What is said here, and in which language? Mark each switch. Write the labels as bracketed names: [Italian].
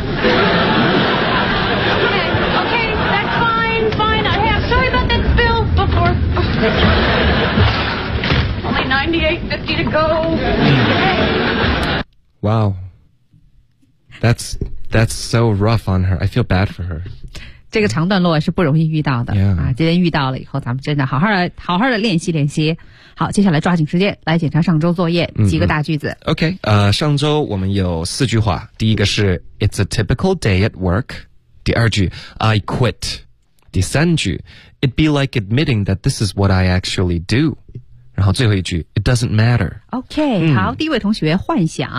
[English] Okay, that's fine, fine. I have, sorry about that bill before. Only 98.50 to go. Wow. That's so rough on her. I feel bad for her. [Chinese] 这个长段落是不容易遇到的、 [English] yeah. 啊！ [Chinese] 今天遇到了以后，咱们真的好好的好好的练习练习。好，接下来抓紧时间来检查上周作业几个大句子。 OK， 上周我们有四句话。第一个是 [English] It's a typical day at work. [Chinese] 第二句 [English] I quit. [Chinese] 第三句 [English] It'd be like admitting that this is what I actually do. [Chinese] 然后最后一句 [English] It doesn't matter. [Chinese] OK，、嗯、好，第一位同学幻想